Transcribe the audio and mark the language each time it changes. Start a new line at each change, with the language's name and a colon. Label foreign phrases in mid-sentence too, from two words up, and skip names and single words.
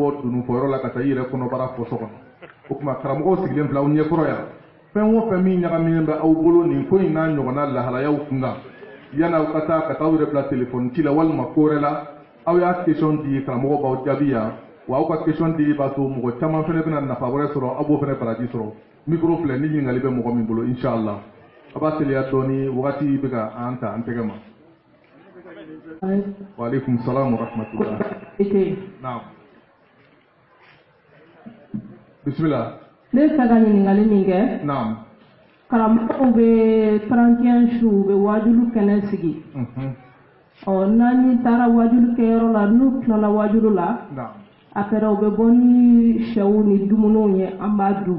Bambara: bɔ dununfɔyɔrɔ la ka taa i yɛrɛ kɔnɔbara fɔ so kɔnɔ o tuma karamɔgɔw sigilen filɛ aw ɲɛkɔrɔ yan fɛn o fɛn min ɲagaminen bɛ aw bolo nin ko in n'a ɲɔgɔnna lahalayaw kun kan yan'aw ka taa aw yɛrɛ bila telefɔni ci la walima ko wɛrɛ la aw y'a question di karamɔgɔ b'aw jaabi yan wa aw ka question di b'a to mɔgɔ caman fana bɛna nafa wɛrɛ sɔrɔ aw b'o fana baraji sɔrɔ mikoro filɛ ni ɲininkali bɛ mɔgɔ min bolo inshallah a b'a teliya dɔɔni wagati bɛ ka an ta an tɛgɛ ma.
Arabic: وعليكم السلام ورحمة الله. نعم بسم الله.
Bambara: ne bɛ fɛ ka ɲininkali min kɛ. naam. karamɔgɔw bɛ 31 su u bɛ wajulu kɛnɛ sigi. n'an taara wajulu kɛyɔrɔ la n'u tilala wajulu la. après u bɛ bɔ ni sɛw ni dumuniw ye an b'a dun.